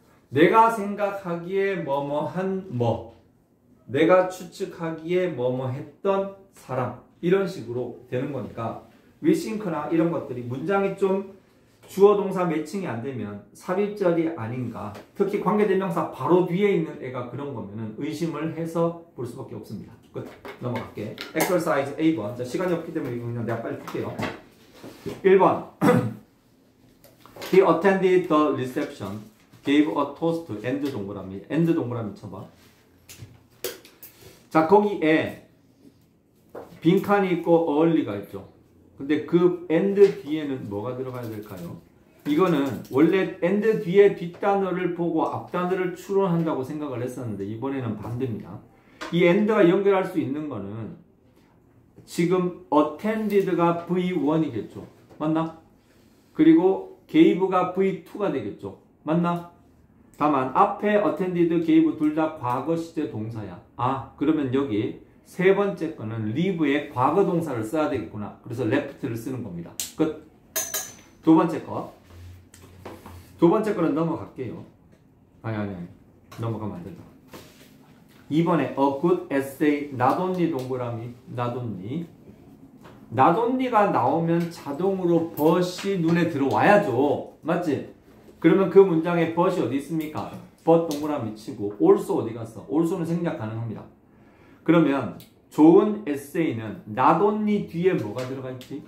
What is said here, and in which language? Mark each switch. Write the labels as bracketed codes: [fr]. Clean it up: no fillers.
[ko] 내가 생각하기에 뭐뭐한 뭐, 내가 추측하기에 뭐뭐 했던 사람, 이런 식으로 되는 거니까 we think나 이런 것들이 문장이 좀 주어 동사 매칭이 안 되면 삽입절이 아닌가. 특히 관계대명사 바로 뒤에 있는 애가 그런 거면은 의심을 해서 볼 수밖에 없습니다. 끝. 넘어갈게. exercise A번. 자, 시간이 없기 때문에 이거 그냥 내가 빨리 풀게요. 1번. [en] He attended the reception, gave a toast, and [ko] 동그라미. and 동그라미 쳐봐. 자, 거기에 빈칸이 있고 early가 있죠. 근데 그 and 뒤에는 뭐가 들어가야 될까요? 이거는 원래 and 뒤에 뒷단어를 보고 앞단어를 추론한다고 생각을 했었는데 이번에는 반대입니다. 이 and가 연결할 수 있는 거는 지금 attended가 V1이겠죠. 맞나? 그리고 gave가 V2가 되겠죠. 맞나? 다만 앞에 attended, gave 둘 다 과거 시제 동사야. 아, 그러면 여기 세 번째 거는 leave에 과거 동사를 써야 되겠구나. 그래서 left를 쓰는 겁니다. 끝. 두 번째 거. 두 번째 거는 넘어갈게요. 아니. 넘어가면 안 된다. 이번에 [en] a good essay, not only [ko] 동그라미, [en] not only. [ko] not only가 나오면 자동으로 but이 눈에 들어와야죠. 맞지? 그러면 그 문장에 but이 어디 있습니까? but 동그라미 치고 also 어디 갔어? also는 생략 가능합니다. 그러면 좋은 에세이는 not only 뒤에 뭐가 들어가 있지?